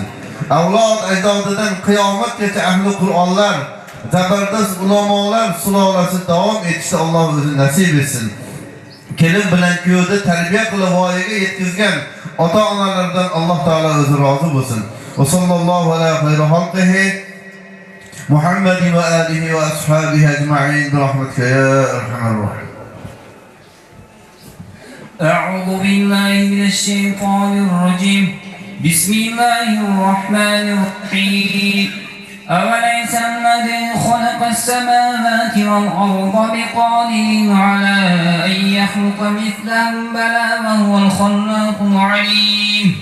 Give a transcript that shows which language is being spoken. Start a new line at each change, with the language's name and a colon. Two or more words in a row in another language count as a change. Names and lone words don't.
Uzbek: Avlod ajdodidan qiyomatgacha ahli Qur'onlar, zabardast ulamolar sulolasi davom etishni Alloh o'zi nasib etsin. Kelin bilan kuyovni tarbiya qilib voyaga yetkazgan ota-onalardan Alloh taolo o'zi rozi bo'lsin.
Arabic: وصلى الله على خير خلقه محمد وآله وأصحابه أجمعين برحمتك يا أرحم الراحمين. أعوذ بالله من الشيطان الرجيم. بسم الله الرحمن الرحيم. أوليس الذي خلق السماوات والأرض بقادر على أن يخلق مثلهم بلى وهو الخلاق العليم.